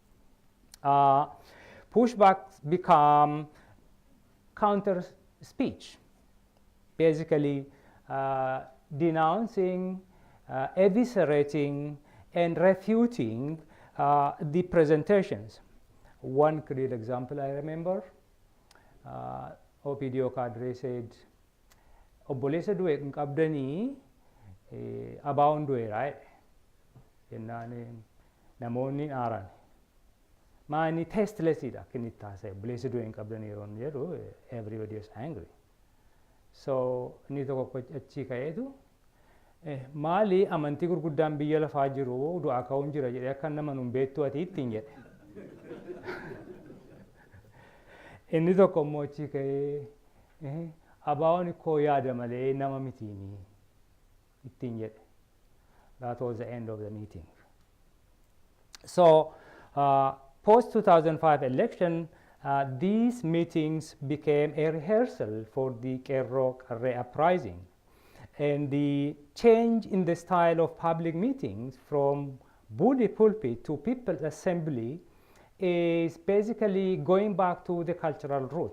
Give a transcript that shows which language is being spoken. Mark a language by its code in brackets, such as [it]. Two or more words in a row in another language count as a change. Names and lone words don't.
[en] Pushbacks become counter speech, basically denouncing, eviscerating, and refuting the presentations. One clear example I remember, OPDO cadre said, [om] obbolesa du'e hin qabdanii abaa'uun du'e, right? Jennaan namoonni aaran. Maani tastelessidha kan itti haasa'e, obbolesa du'e hin qabdanii yeroo inni jedhu, [en] everybody is angry. [om] So inni tokko achi ka'eetu maali amantii gurguddaan biyya lafaa jiru du'aa ka'uun jira jedhee akka nama nuun beektu ati ittiin jedhe. Inni tokko immoo achi ka'ee abaa'oon koo yaada malee nama mitiini ittiin jedhe. [en] That was the end of the meeting. So post 2005 election, these meetings became a rehearsal for the Qeerroo Qarree uprising. And the change in the style of public meetings from bully pulpit to people's assembly is basically going back to the cultural root.